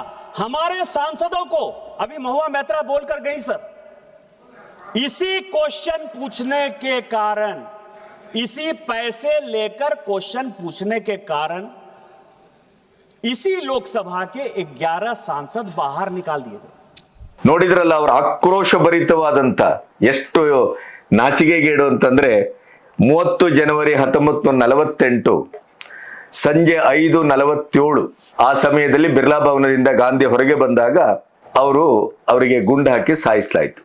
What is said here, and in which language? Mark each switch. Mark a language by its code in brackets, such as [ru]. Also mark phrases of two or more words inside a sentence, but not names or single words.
[hi] हमारे सांसदों को अभी महुआ मैत्रा बोलकर गई सर, इसी क्वेश्चन पूछने के कारण, इसी पैसे लेकर क्वेश्चन पूछने के कारण इसी लोकसभा के 11 सांसद बाहर निकाल दिए गए। [kn] ನೋಡಿದ್ರಲ್ಲ ಅವರ ಆಕ್ರೋಶ ಭರಿತವಾದಂತ, ಎಷ್ಟು ನಾಚಿಕೆಗೇಡು ಅಂತಂದ್ರೆ 30 ಜನವರಿ 1948 ಸಂಜೆ 5:47 ಆ ಸಮಯದಲ್ಲಿ ಬಿರ್ಲಾ ಭವನದಿಂದ ಗಾಂಧಿ ಹೊರಗೆ ಬಂದಾಗ ಅವರಿಗೆ ಗುಂಡು ಹಾಕಿ ಸಾಯಿಸಲಾಯಿತು.